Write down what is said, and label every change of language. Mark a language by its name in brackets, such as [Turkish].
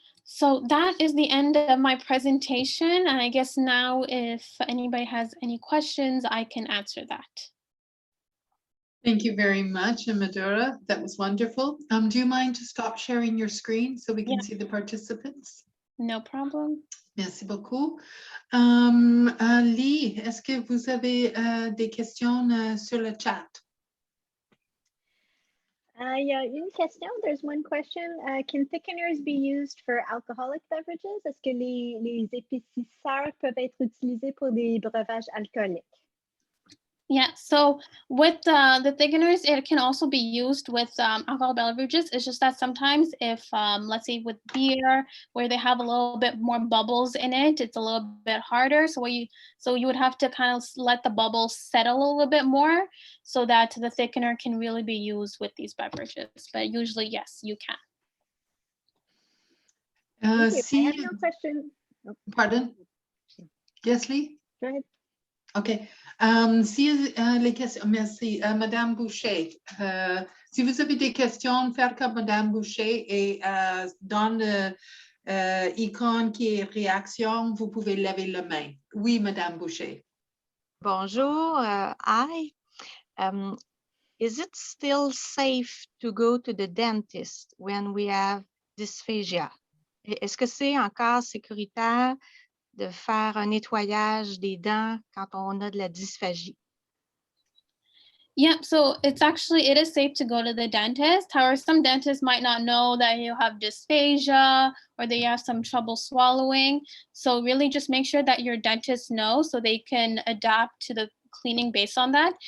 [English] So that is the end of my presentation. And I guess now if anybody has any questions, I can answer that. Thank you very much, Madura. That was wonderful. Do you mind to stop sharing your screen so we can see the participants? No problem. [French] Merci beaucoup. Lee, est-ce que vous avez des questions sur le chat? Il y a une question. [English] There's one question. Can thickeners be used for alcoholic beverages? [French] Est-ce que les épaississeurs peuvent être utilisés pour des breuvages alcooliques? [English] Yeah, so with the thickeners, it can also be used with alcohol beverages. It's just that sometimes if, let's say with beer, where they have a little bit more bubbles in it, it's a little bit harder. So you would have to kind of let the bubbles settle a little bit more so that the thickener can really be used with these beverages. But usually, yes, you can. I have no question. Oh. Pardon? Yes, Lee? Go ahead. [French] OK. Si les questions, merci. Madame Boucher, si vous avez des questions, faire comme Madame Boucher et dans l'icône qui est réaction, vous pouvez lever la main. Oui, Madame Boucher. Bonjour. Hi. [English] Is it still safe to go to the dentist when we have dysphagia? [French] Est-ce que c'est encore sécuritaire de faire un nettoyage des dents quand on a de la dysphagie? [English] Yeah, so it is safe to go to the dentist. However, some dentists might not know that you have dysphagia or that you have some trouble swallowing. So really just make sure that your dentist knows so they can adapt to the cleaning based on that.